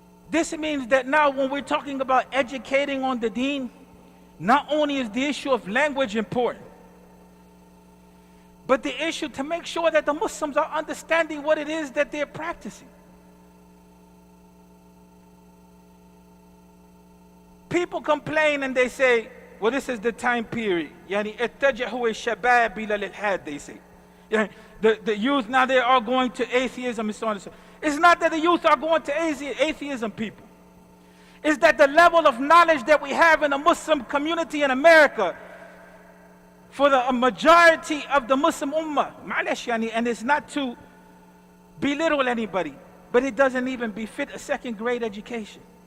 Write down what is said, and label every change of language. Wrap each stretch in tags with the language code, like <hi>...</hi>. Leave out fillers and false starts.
<en>This means that now when we're talking about educating on the deen, not only is the issue of language important, but the issue to make sure that the Muslims are understanding what it is that they're practicing. People complain and they say, well, this is the time period.</en> <ar>يعني اتجهوا الشباب إلى الإلحاد,</ar> <en>they say. The youth now, they are going to atheism and so on and so on. It's not that the youth are going to atheism, people. It's that the level of knowledge that we have in the Muslim community in America, for the majority of the Muslim ummah, and it's not to belittle anybody, but it doesn't even befit a second grade education.</en>